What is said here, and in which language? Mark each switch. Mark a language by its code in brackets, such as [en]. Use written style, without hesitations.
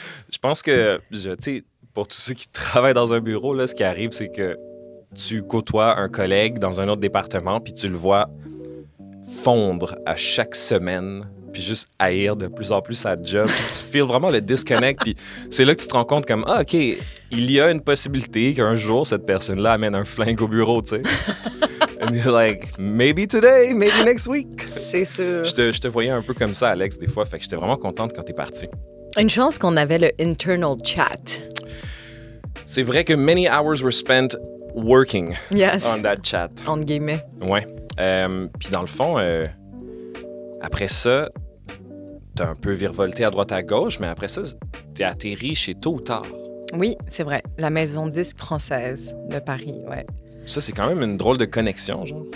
[fr] Je pense que, tu sais, pour tous ceux qui travaillent dans un bureau, là, ce qui arrive, c'est que tu côtoies un collègue dans un autre département, puis tu le vois fondre à chaque semaine, puis juste haïr de plus en plus sa job. Tu feels vraiment le disconnect, puis c'est là que tu te rends compte comme, OK, il y a une possibilité qu'un jour, cette personne-là amène un flingue au bureau, tu sais. [en] And you're like, maybe today, maybe next week. [fr] C'est sûr. Je te voyais un peu comme ça, Alex, des fois, fait que j'étais vraiment contente quand t'es parti. Une chance qu'on avait le [en] internal chat. [fr] C'est vrai que [en] many hours were spent working yes. on that chat. [fr] Entre guillemets. Ouais. Puis dans le fond, après ça, t'as un peu virevolté à droite à gauche, mais après ça, t'es atterri chez Tôt ou Tard. Oui, c'est vrai. La maison disque française de Paris, ouais. Ça, c'est quand même une drôle de connexion, genre.